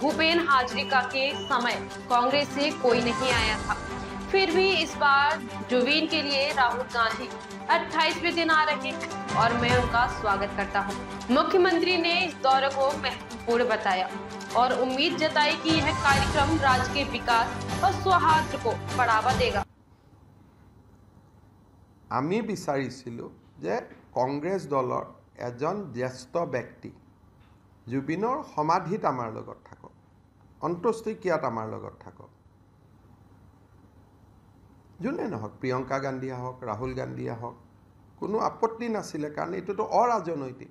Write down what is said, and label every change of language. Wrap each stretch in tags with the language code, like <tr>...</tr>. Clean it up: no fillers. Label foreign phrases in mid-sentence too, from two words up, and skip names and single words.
<hi>भूपेन हाजरिका के समय कांग्रेस से कोई नहीं आया था, फिर भी इस बार जुबीन के लिए राहुल गांधी 28वें दिन आ रहे हैं और मैं उनका स्वागत करता हूं। मुख्यमंत्री ने इस दौरे को महत्वपूर्ण बताया और उम्मीद जताई कि यह कार्यक्रम राज्य के विकास और सौहार्द को बढ़ावा देगा।</hi> <as>আমি বিচাৰিছিলোঁ যে কংগ্ৰেছ দলৰ এজন জ্যেষ্ঠ ব্যক্তি জুবিনৰ সমাধিত আমাৰ লগত থাকক, অন্ত্যেষ্টিক্ৰিয়াত আমাৰ লগত থাকক। যোনে নহওক, প্ৰিয়ংকা গান্ধী আহক, ৰাহুল গান্ধী আহক, কোনো আপত্তি নাছিলে, কাৰণ এইটোতো অৰাজনৈতিক।</as>